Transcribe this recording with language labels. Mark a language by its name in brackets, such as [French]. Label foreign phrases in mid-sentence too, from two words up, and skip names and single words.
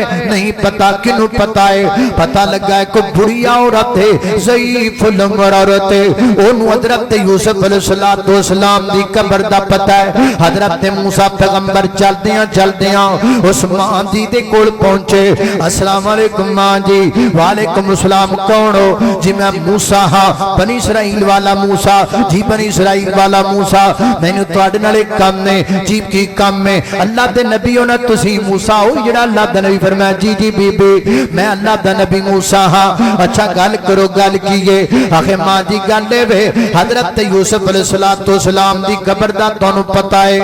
[Punjabi] ਨਹੀਂ ਪਤਾ। ਕਿਨੂੰ ਪਤਾ ਹੈ? ਪਤਾ ਲਗਾ ਹੈ ਕੋਈ ਬੁੜ੍ਹੀਆ ਔਰਤ ਹੈ, ਜ਼ਈਫ਼ੁਲ ਉਮਰ ਔਰਤ ਹੈ, ਓਹਨੂੰ ਹਜ਼ਰਤ ਯੂਸੁਫ਼ ਅਲੈਹਿੱਸਲਾਮ ਦੀ ਕਬਰ ਦਾ ਪਤਾ ਹੈ। ਹਜ਼ਰਤ ਮੂਸਾ ਪੈਗ਼ੰਬਰ ਚੱਲਦਿਆਂ ਚੱਲਦਿਆਂ ਉਸ ਮਾਂ ਜੀ ਦੇ ਕੋਲ ਪਹੁੰਚੇ। [Arabic] السلام عليكم [Punjabi] ਮਾਂ ਜੀ। [Arabic] وعليكم السلام. [Punjabi] ਕੌਣ ਹੋ ਜੀ? ਮੈਂ ਮੂਸਾ ਹਾਂ, ਬਨੀ ਇਸਰਾਈਲ ਵਾਲਾ ਮੂਸਾ ਜੀ, ਬਨੀ ਇਸਰਾਈਲ ਵਾਲਾ ਮੂਸਾ। ਮੈਨੂੰ ਤੁਹਾਡੇ ਨਾਲ ਇੱਕ ਕੰਮ ਨੇ ਜੀ। ਕੀ ਕੰਮ ਹੈ? ਅੱਲਾਹ ਦੇ ਨਬੀ ਹੋ ਨਾ ਤੁਸੀ? ਮੂਸਾ ਹੋ ਜਿਹੜਾ ਅੱਲਾਹ ਦਾ ਨਬੀ? ਫ਼ਰਮਾਇਆ ਜੀ ਜੀ ਬੀਬੀ ਮੈਂ ਅੱਲਾਹ ਦਾ ਨਬੀ ਮੂਸਾ ਹਾਂ। ਅੱਛਾ ਗੱਲ ਕਰੋ, ਗੱਲ ਕੀ ਹੈ? ਆਖੇ ਮਾਂ ਜੀ ਗੱਲ ਵੇ ਹਜ਼ਰਤ ਯੂਸੁਫ਼ ਅਲੈਹਿੱਸਲਾਮ ਦੀ ਕਬਰ ਦਾ ਤੁਹਾਨੂੰ ਪਤਾ ਹੈ?